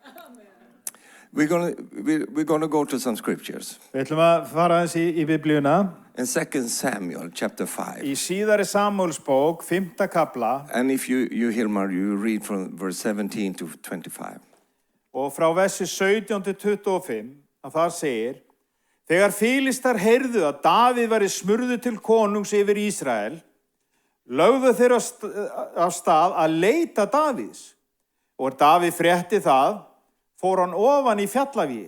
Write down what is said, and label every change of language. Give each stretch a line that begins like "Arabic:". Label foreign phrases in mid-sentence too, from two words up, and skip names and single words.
English: We're going to go to some scriptures.
Icelandic: Við ætlum að fara aðeins í Biblíuna.
English: In 2 Samuel chapter 5.
Icelandic: Í síðari Samúelsbók 5. kapla.
English: And if you Hilmar, you read from verse 17 to 25.
Icelandic: Og frá versi 17 til 25, að þar segir: Þegar Fílistar heyrðu að Davíð væri smurður til konungs yfir Ísrael, lögðu þeir af stað að leita Davíðs. Og Davíð frétti það, fór hann ofan í fjallavíð.